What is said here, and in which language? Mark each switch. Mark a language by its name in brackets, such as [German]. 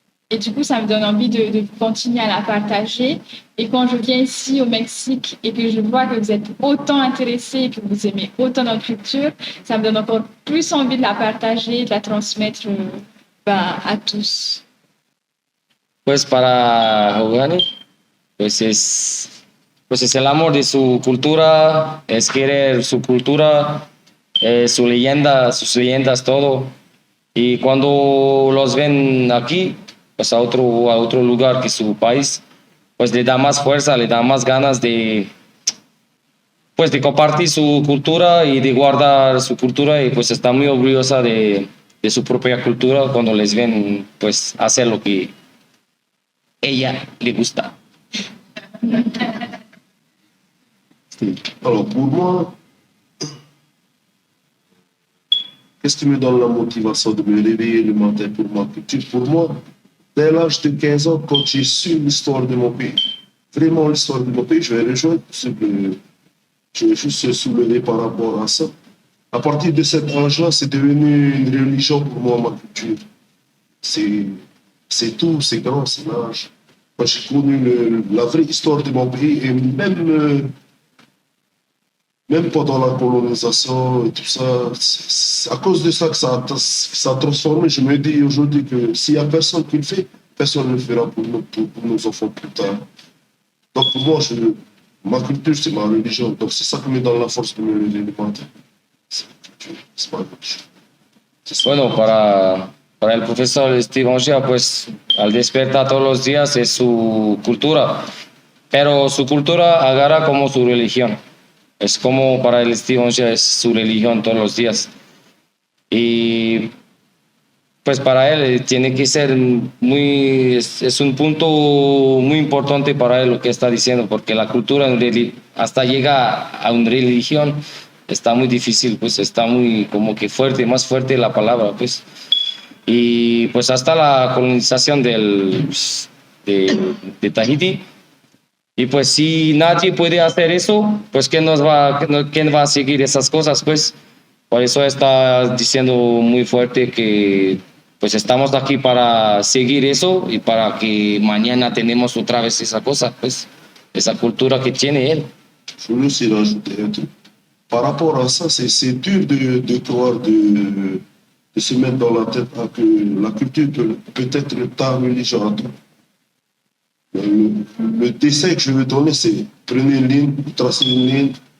[French] Et du coup, ça me donne envie de continuer à la partager. Et quand je viens ici au Mexique et que je vois que vous êtes autant intéressés et que vous aimez autant notre culture, ça me donne encore plus envie de la partager, de la transmettre à tous. [Spanish] Pues para Jogani, pues es el amor de su cultura, es querer su cultura, su leyenda, sus leyendas, todo. Y cuando los ven aquí, pues a otro lugar que su país, pues le da más fuerza, le da más ganas de compartir su cultura y de guardar su cultura, y pues está muy orgullosa de su propia cultura cuando les ven pues hacer lo que ella le gusta. [French] Alors pour moi, qu'est-ce qui me donne la motivation de me réveiller le matin pour ma culture? Pour moi, dès l'âge de 15 ans, quand j'ai su l'histoire de mon pays, vraiment l'histoire de mon pays, je vais rejoindre ce que je vais juste se soulever par rapport à ça. À partir de cet âge-là, c'est devenu une religion pour moi, ma culture. C'est tout, c'est grand, c'est large. Quand j'ai connu la vraie histoire de mon pays, et même pendant la colonisation et tout ça, c'est à cause de ça que ça a transformé. Je me dis aujourd'hui que s'il n'y a personne qui le fait, personne ne le fera pour nos enfants plus tard. Donc pour moi, ma culture, c'est ma religion. Donc c'est ça qui me donne la force de me lever le matin. C'est ma culture, c'est ma religion. [Spanish] Bueno, para el profesor Steve Ongia, pues al despertar todos los días es su cultura, pero su cultura agarra como su religión. Es como para el Steve Ongia es su religión todos los días. Y pues para él tiene que ser es un punto muy importante para él lo que está diciendo, porque la cultura hasta llega a una religión está muy difícil, pues está muy como que fuerte, más fuerte la palabra, pues. Y pues hasta la colonización de Tahiti. Y pues si nadie puede hacer eso, pues ¿quién va a seguir esas cosas? Pues por eso está diciendo muy fuerte que pues estamos aquí para seguir eso y para que mañana tenemos otra vez esa cosa, pues esa cultura que tiene él. [French] Je veux aussi rajouter un truc. Par rapport à ça, c'est dur de croire, de se mettre dans la tête que la culture peut être ta religion à toi. Le dessin que je veux donner, c'est prenez une ligne, tracez une ligne.